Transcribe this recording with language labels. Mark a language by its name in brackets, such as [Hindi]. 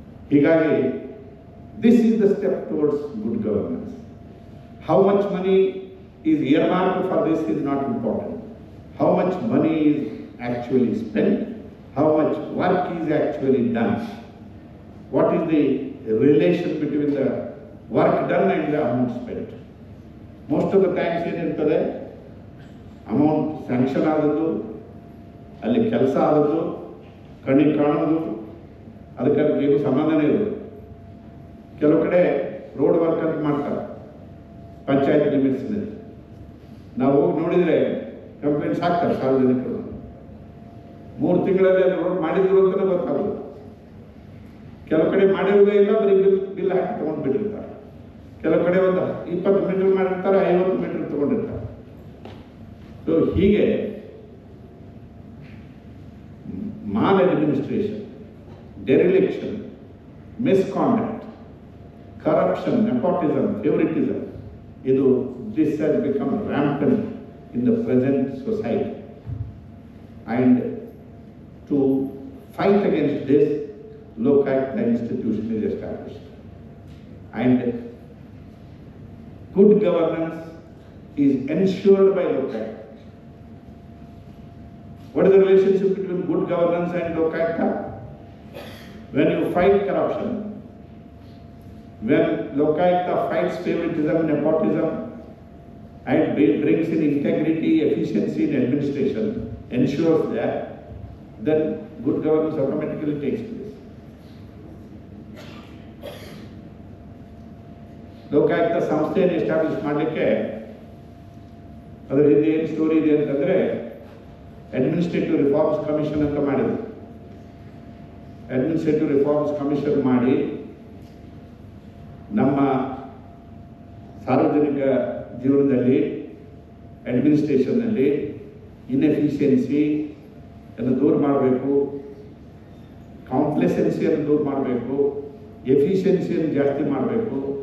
[English] ಹೀಗಾಗಿ this is the step towards good governance. How much money is earmarked for this is not important. How much money is actually spent, how much work is actually done, what is the relation between the work done and the amount spent. Most of the times [Kannada] ಏನಿರ್ತದೆ, amount sanction ಆದದ್ದು, ಅಲ್ಲಿ ಕೆಲಸ ಆದದ್ದು, ಕಣ್ಣಿಗೆ ಕಾಣೋದು, ಅದಕ್ಕೆ ಏನು ಸಂಬಂಧನೇ ಇರೋದು. ಕೆಲವು ಕಡೆ ರೋಡ್ ವರ್ಕ್ ಅಂತ ಮಾಡ್ತಾರೆ ಪಂಚಾಯತ್ ಲಿಮಿಟ್ಸ್ನಲ್ಲಿ. ನಾವು ಹೋಗಿ ನೋಡಿದರೆ ಕಂಪ್ಲೇಂಟ್ಸ್ ಹಾಕ್ತಾರೆ ಸಾರ್ವಜನಿಕರು. 3 ತಿಂಗಳಲ್ಲಿ ಅದು ರೋಡ್ ಮಾಡಿದ್ರು ಅಂತಲೇ ಗೊತ್ತಾಗೋದು. ಕೆಲವು ಕಡೆ ಮಾಡಿರೋದೇ ಇಲ್ಲ, ಬರೀ ಬಿಲ್ ಹಾಕಿ ತೊಗೊಂಡು ಬಿಟ್ಟಿರ್ತಾರೆ. ಕೆಲವು ಕಡೆ ಒಂದು 20 ಮೀಟರ್ ಮಾಡಿರ್ತಾರೆ, 50 ಮೀಟರ್ ತೊಗೊಂಡಿರ್ತಾರೆ. [English] So ಹೀಗೆ maladministration, dereliction, misconduct, corruption, nepotism, favouritism, ಇದು this has become rampant in the present society. And to fight against this, Lokayukta institution is established. And good governance is ensured by Lokayukta. What is the relationship between good governance and Lokayukta? When you fight corruption, when Lokayukta fights favoritism, nepotism, and brings in integrity, efficiency in administration, ensures that, then good governance automatically takes place. [Kannada] Lokayukta ಸಂಸ್ಥೆಯನ್ನು establish ಮಾಡಲಿಕ್ಕೆ ಅದರ ಹಿಂದೆ ಏನು story ಇದೆ ಅಂತಂದ್ರೆ, administrative reforms commission ಅಂತ ಮಾಡಿದ್ರು. Administrative reforms commission ಮಾಡಿ ನಮ್ಮ ಸಾರ್ವಜನಿಕ ಜೀವನದಲ್ಲಿ, ಅಡ್ಮಿನಿಸ್ಟ್ರೇಷನ್ನಲ್ಲಿ ಇನ್ಎಫಿಷಿಯನ್ಸಿ ಅನ್ನು ದೂರ ಮಾಡಬೇಕು, ಕಾಂಪ್ಲೆಸೆನ್ಸಿಯನ್ನು ದೂರ ಮಾಡಬೇಕು, ಎಫಿಷಿಯನ್ಸಿಯನ್ನು ಜಾಸ್ತಿ ಮಾಡಬೇಕು,